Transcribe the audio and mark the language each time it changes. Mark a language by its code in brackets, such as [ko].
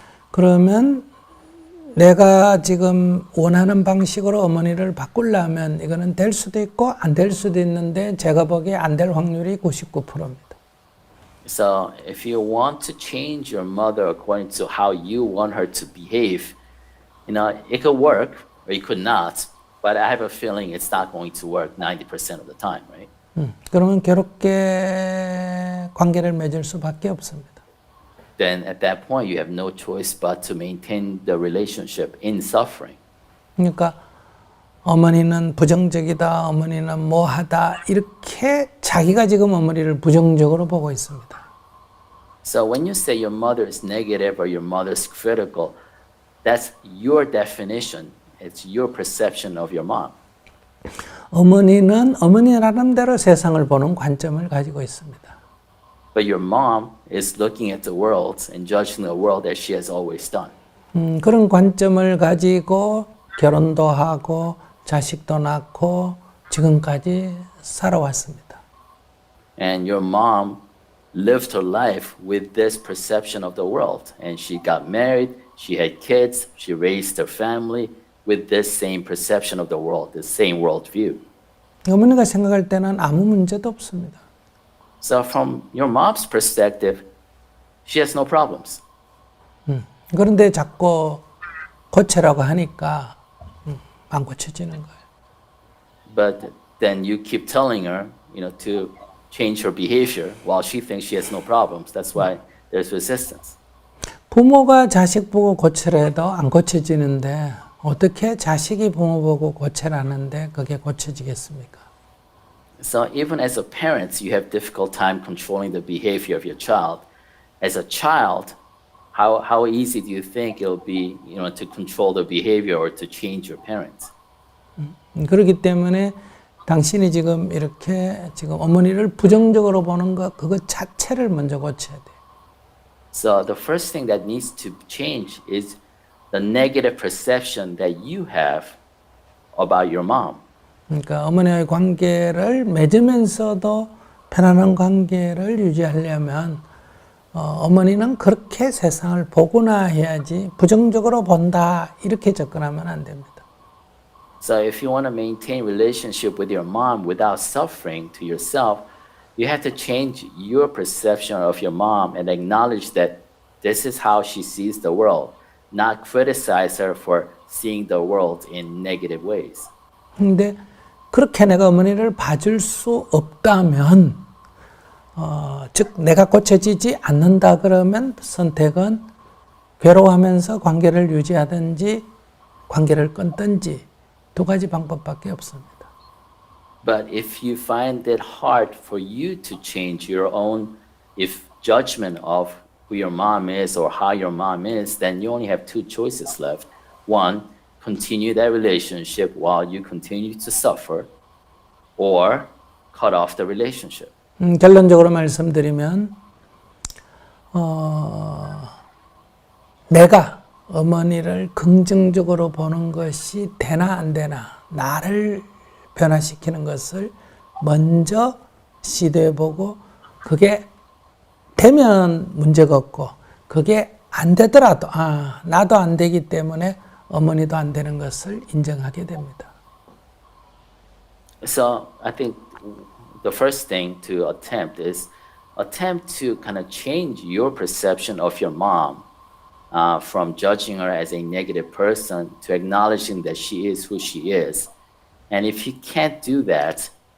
[ko] 그러면 내가 지금 원하는 방식으로 어머니를 바꾸려면 이거는 될 수도 있고 안 될 수도 있는데 제가 보기에 안 될 확률이 99%입니다. [en] So if you want to change your mother according to how you want her to behave, it could work or it could not, but I have a feeling it's not going to work 90% of the time, right? [ko] 그러면 괴롭게 관계를 맺을 수밖에 없습니다. [en] Then at that point you have no choice but to maintain the relationship in suffering. [ko] 그러니까 어머니는 부정적이다, 어머니는 뭐하다 이렇게 자기가 지금 어머니를 부정적으로 보고 있습니다. [en] So when you say your mother is negative or your mother is critical, that's your definition. It's your perception of your mom. [ko] 어머니는 어머니 나름대로 세상을 보는 관점을 가지고 있습니다. [en] But your mom is looking at the world and judging the world as she has always done. [ko] 그런 관점을 가지고 결혼도 하고 자식도 낳고 지금까지 살아왔습니다. [en] And your mom lived her life with this perception of the world. And she got married, she had kids, she raised her family with this same perception of the world, the same worldview. [ko] 어머니가 생각할 때는 아무 문제도 없습니다. [en] So from your mom's perspective, she has no problems. [ko] 그런데 자꾸 고치라고 하니까 안 고쳐지는 거예요. [en] But then you keep telling her, to change her behavior while she thinks she has no problems. That's why there's resistance. [ko] 부모가 자식 보고 고치래도 안 고쳐지는데 어떻게 자식이 부모 보고 고치라는데 그게 고쳐지겠습니까? [en] So even as a parent, you have difficult time controlling the behavior of your child. As a child, how easy do you think it'll be, to control the behavior or to change your parents? [ko] 그렇기 때문에 당신이 지금 이렇게 지금 어머니를 부정적으로 보는 것 그거 자체를 먼저 고쳐야 돼요. [en] So the first thing that needs to change is the negative perception that you have about your mom. [ko] 그러니까 어머니와의 관계를 맺으면서도 편안한 관계를 유지하려면 어머니는 그렇게 세상을 보구나 해야지 부정적으로 본다 이렇게 접근하면 안 됩니다. [en] So if you want to maintain relationship with your mom without suffering to yourself, you have to change your perception of your mom and acknowledge that this is how she sees the world, not criticize her for seeing the world in negative ways. [ko] 근데 그렇게 내가 어머니를 봐줄 수 없다면 즉 내가 고쳐지지 않는다 그러면 선택은 괴로워하면서 관계를 유지하든지 관계를 끊든지 두 가지 방법밖에 없습니다. [en] But if you find it hard for you to change your own judgment of who your mom is or how your mom is, then you only have two choices left. One, continue that relationship while you continue to suffer, or cut off the relationship. [ko] 결론적으로 말씀드리면 내가 어머니를 긍정적으로 보는 것이 되나 안 되나 나를 변화시키는 것을 먼저 시도해보고 그게 되면 문제가 없고 그게 안 되더라도 나도 안 되기 때문에 어머니도 안 되는 것을 인정하게 됩니다. [en] So I think the first thing to attempt to kind of change your perception of your mom from judging her as a negative person to acknowledging that she is who she is. And if you can't do that,